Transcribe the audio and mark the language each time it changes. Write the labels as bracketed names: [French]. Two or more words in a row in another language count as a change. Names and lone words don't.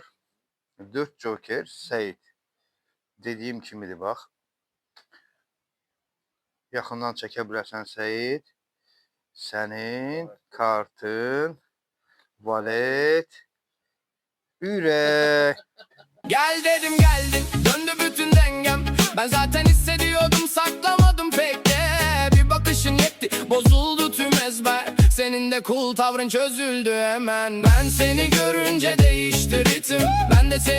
[Azerbaijani] 4 joker Səid. Dediyim kimidir, bax. Yaxından çəkə bilərsən Səid. Sənin kartın valet ürək. [Turkish] Gel dedim geldin, döndü bütün dengem. Ben zaten hissediyordum, saklamadım pek de. Bir bakışın yetti, bozuldu tüm ezber. Senin de cool tavrın çözüldü hemen. Ben seni görünce değişti ritim. Ben de seni